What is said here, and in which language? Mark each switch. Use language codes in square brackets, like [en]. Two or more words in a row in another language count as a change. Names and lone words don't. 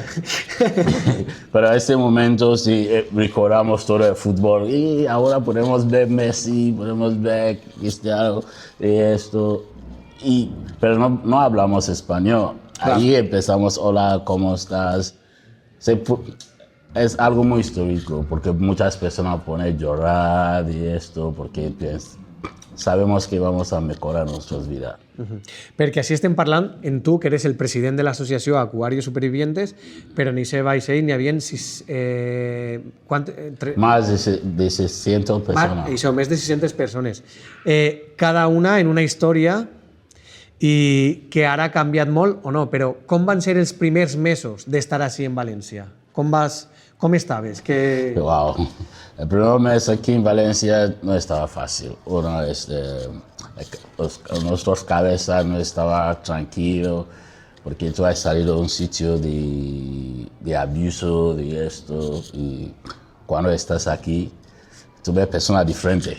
[es] Pero en este momento sí recordamos todo el fútbol y ahora podemos ver Messi, podemos ver Cristiano y esto, pero no hablamos español. Claro. Ahí empezamos, hola, ¿cómo estás? Es algo muy histórico porque muchas personas ponen a llorar y esto porque sabemos que vamos a mejorar nuestras vidas. [ca] Perquè així estem parlant en tu, que eres el president de l'associació Aquarius Supervivientes, però en aquest vaixell n'hi havia [es] Más de 600 personas. [ca] Això, més de 600 persones. Cada una en una història i que ara ha canviat molt o no, però com van ser els primers mesos d'estar així en València? Com estaves? [es] Wow. El primer mes aquí en Valencia no estaba fácil. Nuestras cabezas no estaba tranquilo porque tú has salido de un sitio de abuso, de esto, y cuando estás aquí, tú ves personas diferentes.